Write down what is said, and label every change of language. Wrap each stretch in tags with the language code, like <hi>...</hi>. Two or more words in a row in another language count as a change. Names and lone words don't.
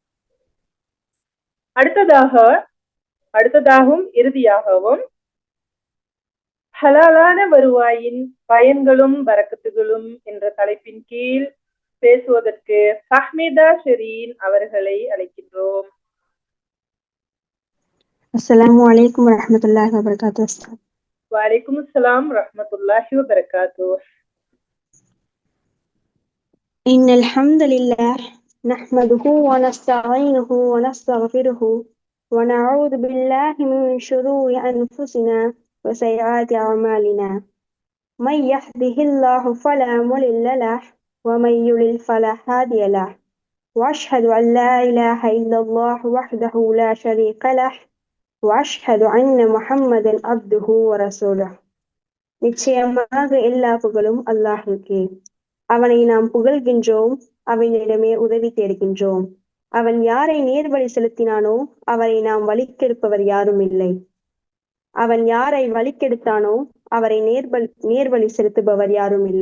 <ta>அடுத்ததாகவும் இறுதியாகவும் ஹலாலான வருவாயின் பயன்களும் பரக்கத்துகளும் என்ற தலைப்பின் கீழ் பேசுவதற்கு ஃபஹ்மிதா ஷெரீன் அவர்களை அழைக்கின்றோம்.</ta> <ar>السلام عليكم ورحمة الله وبركاته. وعليكم السلام رحمة الله وبركاته. إن الحمد لله نحمده ونستعينه ونستغفره ونعوذ بالله من شرور أنفسنا وسيئات أعمالنا من يهده الله فلا مضل له ومن يضلل فلا هادي له وأشهد أن لا إله إلا الله وحده لا شريك له وأشهد أن محمدا عبده ورسوله.</ar> <ta>நிச்சயமாக எல்லா புகழும் அல்லாஹ்வுக்கே. அவனை நாம் புகழ்கின்றோம், அவனிடமே உதவி தேடுகின்றோம். அவன் யாரை நேர்வழி செலுத்தினானோ அவரை நாம் வழிக்கெடுப்பவர் யாரும் இல்லை. அவன் யாரை வழிக்கெடுத்தானோ அவரை நேர்வழி செலுத்துபவர் யாரும் இல்லை.</ta>